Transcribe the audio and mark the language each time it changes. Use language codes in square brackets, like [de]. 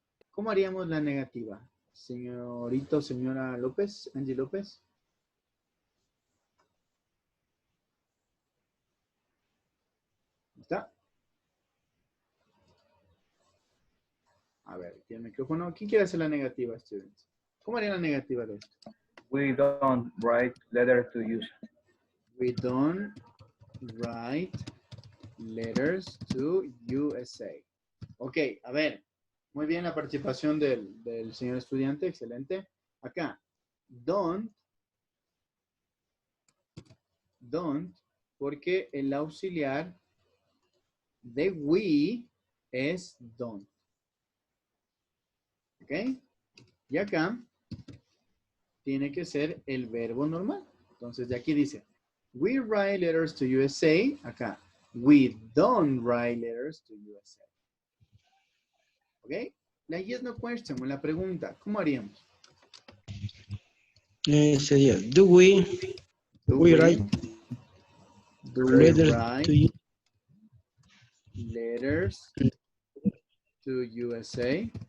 [es] ¿Cómo haríamos la negativa? Señorito, señora López, Angie López. ¿Está? A ver, aquí el micrófono. ¿Quién quiere hacer la negativa, students? ¿Cómo haría la negativa de esto? [en] We don't write letters to USA. We don't write letters to USA. [es] Ok, a ver. Muy bien la participación del señor estudiante. Excelente. Acá. Don't, porque el auxiliar de we es don't. ¿Ok? Y acá tiene que ser el verbo normal. Entonces, de aquí dice, [en] we write letters to USA. [es] Acá, [en] we don't write letters to USA. [es] ¿Ok? La yes no question, la pregunta, ¿cómo haríamos? Sería, [en] do we write letters to you? Letters to USA.